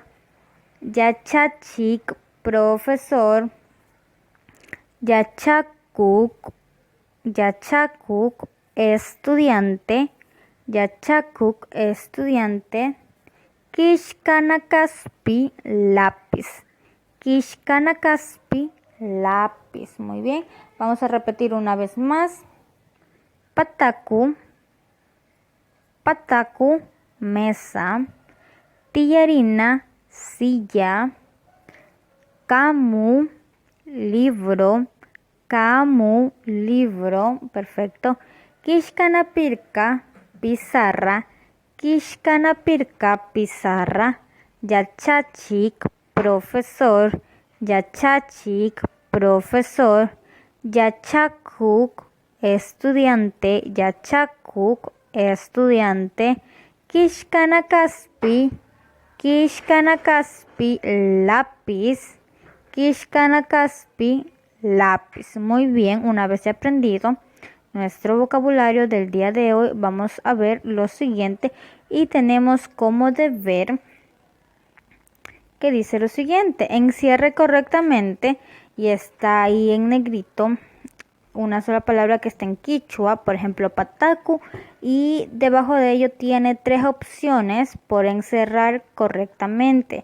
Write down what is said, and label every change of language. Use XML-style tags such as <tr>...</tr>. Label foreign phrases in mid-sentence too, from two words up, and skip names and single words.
<es>Yachachik, profesor.</es> <qu>Yachakuk, Yachakuk, estudiante.</qu> <es>Yachakuk, estudiante. Kishkanakaspi, lápiz. Kishkanakaspi, lápiz. Muy bien. Vamos a repetir una vez más.</es> <qu>Pataku, pataku, mesa.</qu> <es>Tillarina, silla. Camu, libro. Camu, libro. Perfecto. Kishkanapirka, pizarra. Kishkanapirka, pizarra. Yachachik, profesor. Yachachik, profesor. Yachakuk, estudiante. Yachakuk, estudiante.</es> <qu>Kishkanakaspi, Kishkanakaspi, lápiz.</qu> <es>Kishkanakaspi, lápiz. Muy bien, una vez aprendido nuestro vocabulario del día de hoy, vamos a ver lo siguiente y tenemos como deber que dice lo siguiente: encierre correctamente, y está ahí en negrito una sola palabra que está en quichua, por ejemplo pataku, y debajo de ello tiene 3 opciones por encerrar correctamente.</es>